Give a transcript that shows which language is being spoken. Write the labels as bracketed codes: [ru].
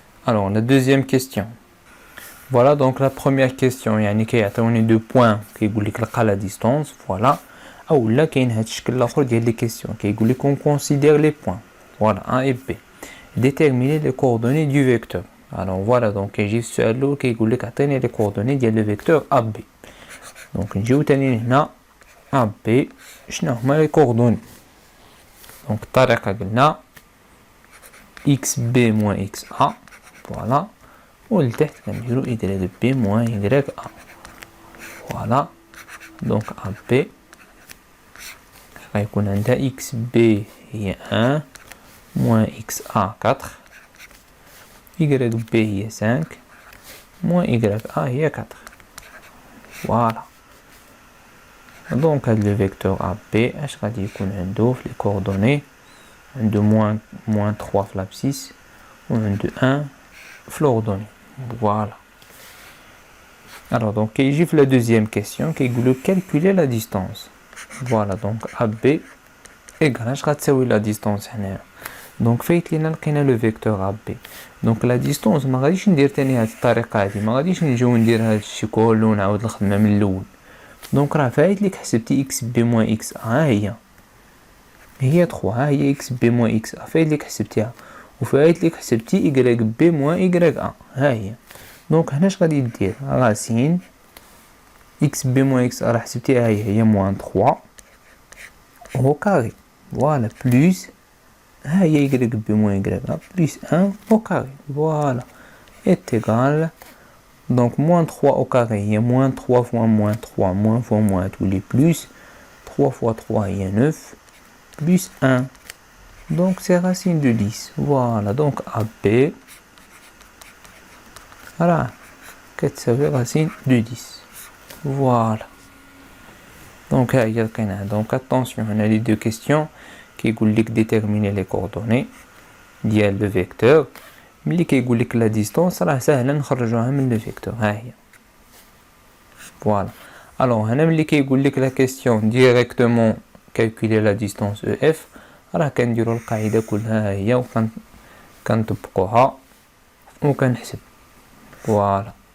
[fr] alors la deuxième question. [ar] voilà donc la première question يعني كيعطيوني دو بوين كيقول لك لقى لا ديستانس. فوالا اولا كاين هاد الشكل الاخر ديال لي كيسيون كيقول لك [fr] on considère les points voilà A et B déterminer les coordonnées du vecteur. [ar] alors voilà donc كيجي السؤال الاول كيقول لك عطيني لي كوردوني ديال لو فيكتور AB. donc نجيو تاني هنا AB شنو هما لي كوردوني. donc الطريقه قلنا [fr] XB moins XA. [ar] voilà ولتحت كنديرو [fr] YB moins YA. [ar] voilà donc AB غيكون عندها XB هي 1 moins XA 4 YB هي 5 moins YA هي 4. voilà donc هاد لو فيكتور AB اش غادي يكون عنده في لي كوردوني عنده moins 3 في l'abscisse و عنده 1 في l'ordonnée. [fr] voilà. alors donc كيجي في la deuxième question كيقولو calculer la distance. [ar] voilà donc AB égal اش غتساوي لا ديستانس هنايا. donc فايت لينا لقينا لو فيكتور AB. donc لا ديستانس ما غاديش ندير تاني هاد الطريقه هادي ما غاديش نجيو ندير هاد الشيء كله ونعاود الخدمه من الاول. donc راه فايت ليك حسبتي [fr] XB moins XA [ar] ها هي 3 ها هي XB moins XA فايت ليك حسبتيها وفايت لك حسبتي y b moins y a. ها هي. دونك هنا اش غادي دير؟ راسين x b moins x a راه حسبتيها هي [fr] moins 3 au carré. Voilà, plus [ar] ها هي [fr] y b moins y a plus 1 au carré. Voilà, est égal. Donc moins 3 au carré, il y a moins 3 fois moins 3, moins fois moins tous les plus. 3 fois 3, il y a 9, plus 1. Donc c'est racine de 10. Voilà, donc AB, voilà, ça veut racine de 10. Voilà. Donc, donc attention, on a les deux questions qui disent déterminer les coordonnées ديال le vecteur. [ar] ملي كيقول لك [fr] la distance [ar] راه ساهله نخرجوها من le vecteur. ها هي. Voilà. Alors هنا ملي كيقول لك [fr] la question directement calculer la distance EF [ar] راه كنديروا القاعده كلها هي وكنطبقوها وكنحسب. فوالا.